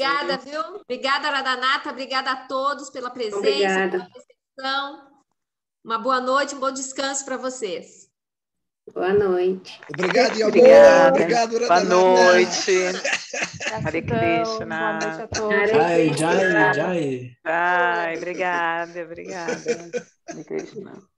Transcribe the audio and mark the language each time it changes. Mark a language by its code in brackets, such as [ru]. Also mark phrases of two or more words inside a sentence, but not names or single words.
[pt] Obrigada, viu? Obrigada, Radhanatha. Obrigada a todos pela presença, Obrigada. pela recepção. Uma boa noite, um bom descanso para vocês. Boa noite. Obrigado, Yamô. Obrigada. Obrigado, Boa Radhanatha. noite. Hare Gratidão. Krishna. Boa noite a todos. Hare Jai, Krishna. Jai, Jai. Ai, obrigada. Hare Krishna.